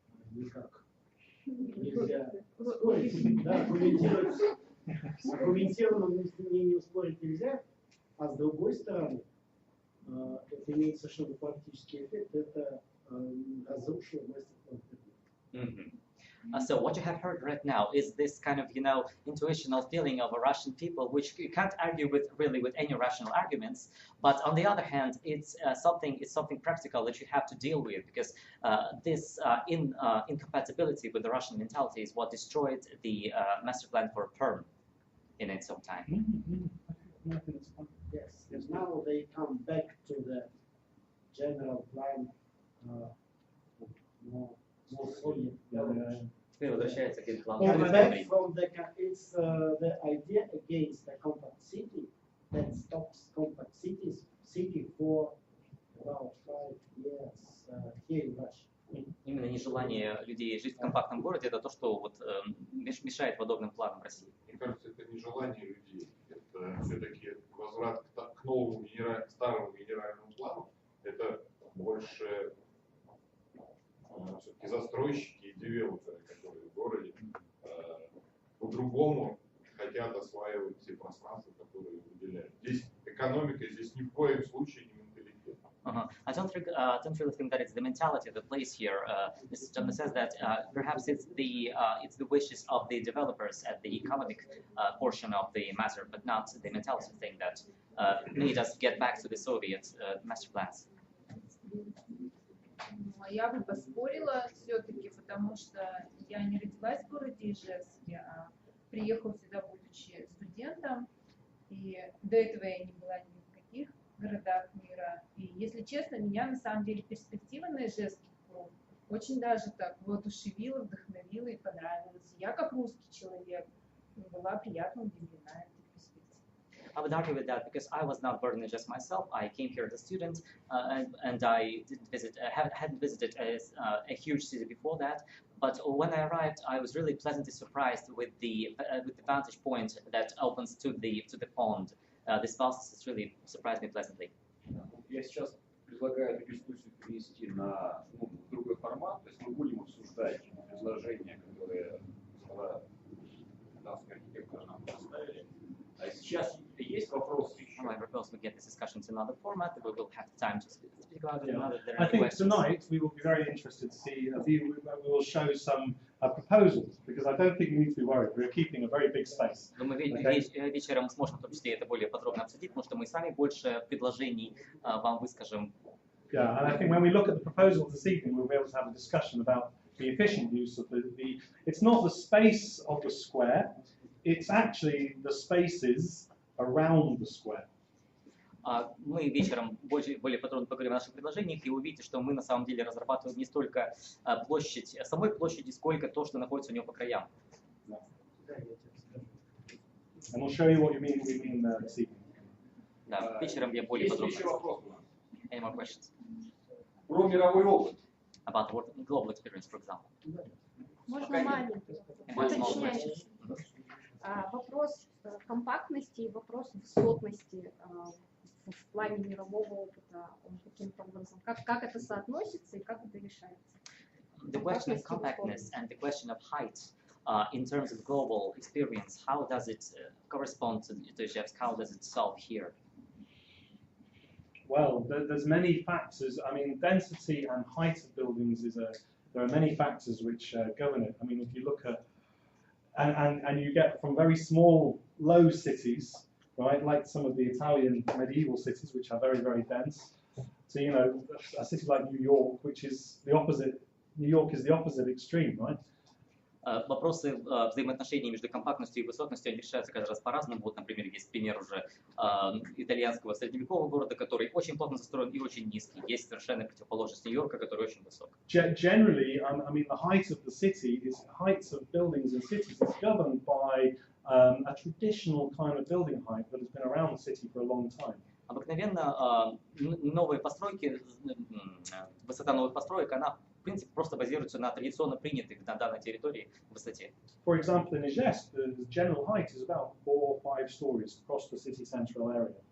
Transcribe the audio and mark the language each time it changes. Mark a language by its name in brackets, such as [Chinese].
[Russian] Никак нельзя спорить, да, аргументировать. Аргументированно мнение спорить нельзя, а с другой стороны, это имеет совершенно практический эффект, это разрушило мастер-план. [English] So what you have heard right now is this kind of, intuitional feeling of a Russian people, which you can't argue with really with any rational arguments. But on the other hand, it's something practical that you have to deal with, because this incompatibility with the Russian mentality is what destroyed the master plan for Perm in its own time. Yes, and now they come back to the general plan, more solid. [Russian] Теперь возвращается к плану. [English] And back from it's the idea against the compact city that stops compact city for about 5 years here in Russia. [Russian] Именно нежелание людей жить в компактном городе — это то, что вот мешает подобным планам в России. Мне кажется, это не желание людей, это все-таки возврат к новому старому генеральному плану. Это больше все-таки застройщики и девелоперы, которые в городе по-другому хотят осваивать те пространства, которые выделяют. Здесь экономика, здесь ни в коем случае не менталитет. [English] I don't really think that it's the mentality that plays here. Mr. John says that perhaps it's the wishes of the developers at the economic portion of the matter, but not the mentality thing that made us get back to the Soviet master plans. [Russian] Я бы поспорила все-таки, потому что я не родилась в городе Ижевске, а приехала сюда, будучи студентом, и до этого я не была ни в каких городах мира. И, если честно, меня на самом деле перспектива на Ижевский круг очень даже так воодушевила, вдохновила и понравилась. Я, как русский человек, была приятно удивлена этой перспективой. [English] I would argue with that because I was not born in just myself. I came here as a student, and I hadn't visited a huge city before that. But when I arrived, I was really pleasantly surprised with the vantage point that opens to the pond. This vastness really surprised me pleasantly. [Russian] Я сейчас предлагаю эту дискуссию перенести на другой формат, то есть мы будем обсуждать предложения, которые британские архитекторы нам поставили. А сейчас есть вопросы еще? [English] I propose we get this discussion to another format. We will have time to speak about it. I think tonight we will be very interested to see. We will show some proposals, because I don't think you need to be worried. We're keeping a very big space. [Russian] Думаю, вечером мы сможем в том числе это более подробно обсудить, потому что мы сами больше предложений вам выскажем. [English] Yeah, and I think when we look at the proposals this evening, we'll be able to have a discussion about the efficient use of the. It's not the space of the square. It's actually the spaces around the square. [Russian] Мы вечером более подробно поговорим о наших предложениях, и увидите, что мы на самом деле разрабатываем не столько площадь, самой площади, сколько то, что находится у нее по краям. [English] And we'll show you what we mean this evening. [Russian] Да, вечером я более подробно. Есть еще вопрос у нас? [English] Any more questions? [Russian] Про мировой опыт. [English] About global experience, for example. [Russian] Можно маленький уточняющий. Вопрос компактности и вопрос высотности в плане мирового опыта, он каким-то образом, как это соотносится и как это решается? [English] The question of compactness and the question of height in terms of global experience, how does it correspond to Ijevsk? How does it solve here? Well, there's many factors. I mean, density and height of buildings there are many factors which govern it. I mean, if you look at and you get from very small, low cities, right, like some of the Italian medieval cities, which are very, very dense, to a city like New York, which is the opposite. New York is the opposite extreme, right? [Russian] Вопросы взаимоотношений между компактностью и высотностью они решаются каждый раз по-разному. Вот, например, есть пример уже итальянского средневекового города, который очень плотно застроен и очень низкий. Есть совершенно противоположность Нью-Йорка, который очень высок. [English] Generally, I mean, the height of the city heights of buildings and cities is governed by a traditional kind of building height that has been around the city for a long time. [Russian] Обыкновенно новые постройки, высота новых построек, она в принципе просто базируется на традиционно принятых на данной территории высоте. [English] For example, in Ижевск, the general height is about 4 or 5 stories across the city central area.